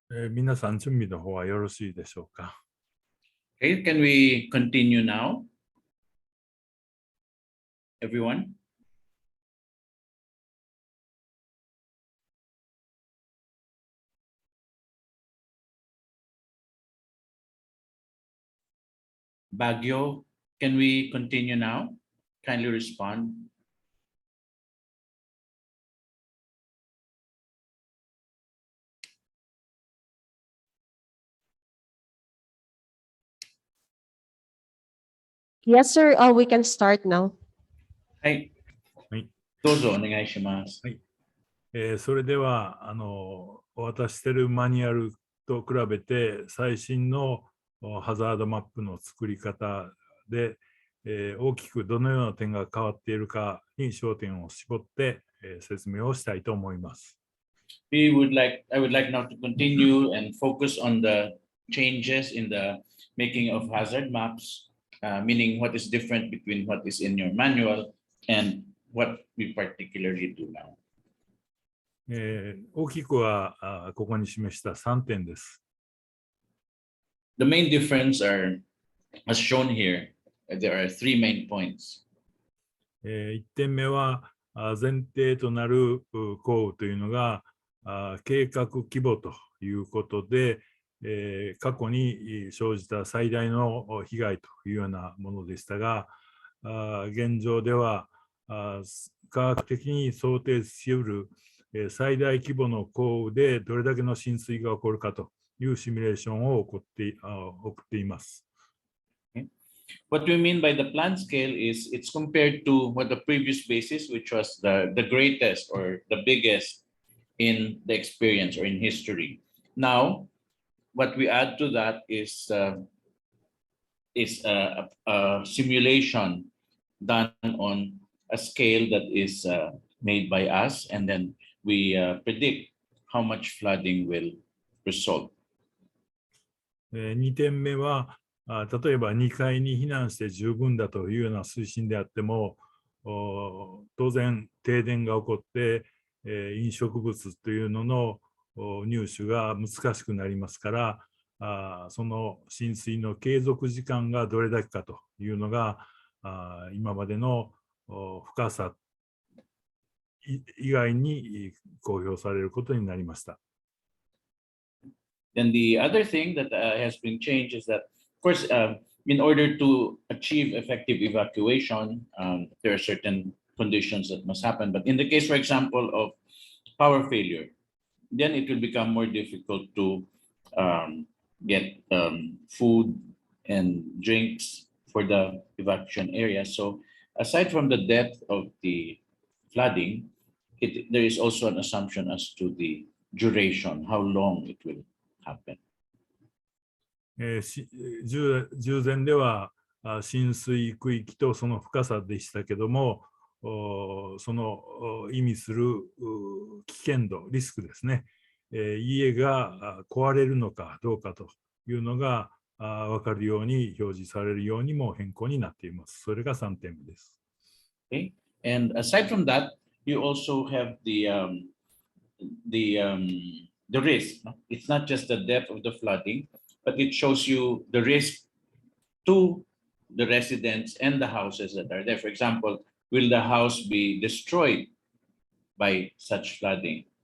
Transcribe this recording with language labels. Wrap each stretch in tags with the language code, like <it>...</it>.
<ja>皆さん準備の方はよろしいでしょうか。</ja> <en>Okay, can we continue now? Everyone? Baguio, can we continue now? Kindly respond. Yes, sir. We can start now.</en> <ja>はい。はい。どうぞお願いします。それではお渡ししているマニュアルと比べて最新のハザードマップの作り方で、大きくどのような点が変わっているかに焦点を絞って、説明をしたいと思います。</ja> <en>I would like now to continue and focus on the changes in the making of hazard maps, meaning what is different between what is in your manual and what we particularly do now.</en> <ja>大きくはここに示した3点です。</ja> <en>The main difference are, as shown here, there are three main points.</en> <ja>1点目は前提となる降雨というのが計画規模ということで、過去に生じた最大の被害というようなものでしたが、現状では科学的に想定しうる最大規模の降雨でどれだけの浸水が起こるかというシミュレーションを送っています。</ja> <en>What we mean by the plan scale is it's compared to what the previous basis, which was the greatest or the biggest in the experience or in history. Now, what we add to that is a simulation done on a scale that is made by us, and then we predict how much flooding will result.</en> <ja>2点目は例えば2階に避難して十分だというような推進であっても、当然停電が起こって飲食物というのの入手が難しくなりますから、その浸水の継続時間がどれだけかというのが今までの深さ以外に公表されることになりました。</ja> <en>And the other thing that has been changed is that, of course, in order to achieve effective evacuation, there are certain conditions that must happen. But in the case, for example, of power failure, then it will become more difficult to get food and drinks for the evacuation area. So aside from the depth of the flooding, there is also an assumption as to the duration, how long it will happen.</en> <ja>従前では浸水区域とその深さでしたけども、その意味する危険度、リスクですね、家が壊れるのかどうかというのが分かるように表示されるようにも変更になっています。それが3点目です。</ja> <en>Okay. And aside from that, you also have the risk. It's not just the depth of the flooding, but it shows you the risk to the residents and the houses that are there. For example, will the house be destroyed by such flooding?</en>